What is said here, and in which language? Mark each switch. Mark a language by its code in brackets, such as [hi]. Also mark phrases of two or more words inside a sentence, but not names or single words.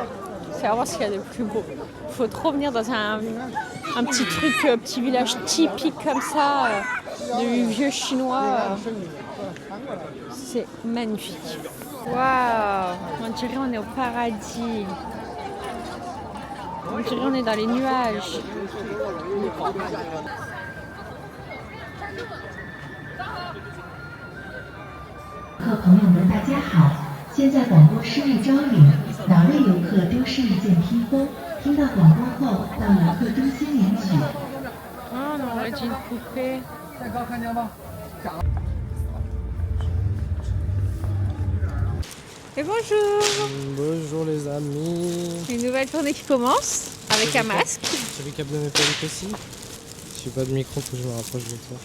[fr] C'est vraiment ce qu'il y a de plus beau. Il faut trop venir dans un petit truc, petit village typique comme ça, de vieux chinois. C'est magnifique. Waouh! On dirait qu'on est au paradis. On dirait qu'on est dans les nuages. [zh] 客朋友们，大家好！现在广播失物招领，哪位游客丢失一件披风？听到广播后，到游客中心领取。 [fr] Ah, on aurait dit une poupée. Et bonjour! Bonjour les amis. Une nouvelle journée qui commence avec un masque. Tu as vu qu'à bien métallique aussi? Je suis pas de micro, faut que je me rapproche de toi.